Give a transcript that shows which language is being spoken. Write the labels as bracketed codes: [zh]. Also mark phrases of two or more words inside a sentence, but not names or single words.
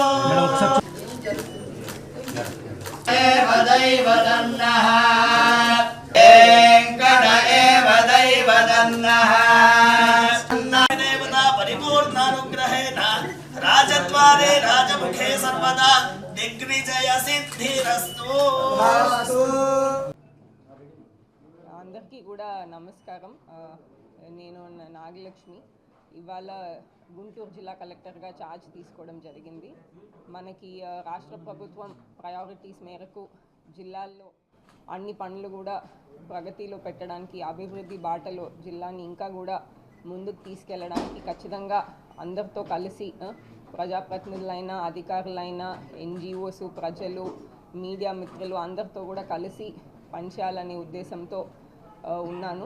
[sa] दैवदन्नः वेङ्कट एव दैवदन्नः देवता परिपूर्णानुग्रहेण राजद्वारे राजमुखे सर्वदा दिग्विजय सिद्धिरस्तु। [te] అందరికీ కూడా నమస్కారం. నేను నాగలక్ష్మి. ఇవాళ గుంటూరు జిల్లా కలెక్టర్గా ఛార్జ్ తీసుకోవడం జరిగింది. మనకి రాష్ట్ర ప్రభుత్వం ప్రయారిటీస్ మేరకు జిల్లాల్లో అన్ని పనులు కూడా ప్రగతిలో పెట్టడానికి, అభివృద్ధి బాటలో జిల్లాని ఇంకా కూడా ముందుకు తీసుకెళ్ళడానికి ఖచ్చితంగా అందరితో కలిసి ప్రజాప్రతినిధులైనా, అధికారులైనా, ఎన్జిఓస్, ప్రజలు, మీడియా మిత్రులు అందరితో కూడా కలిసి పనిచేయాలనే ఉద్దేశంతో ఉన్నాను.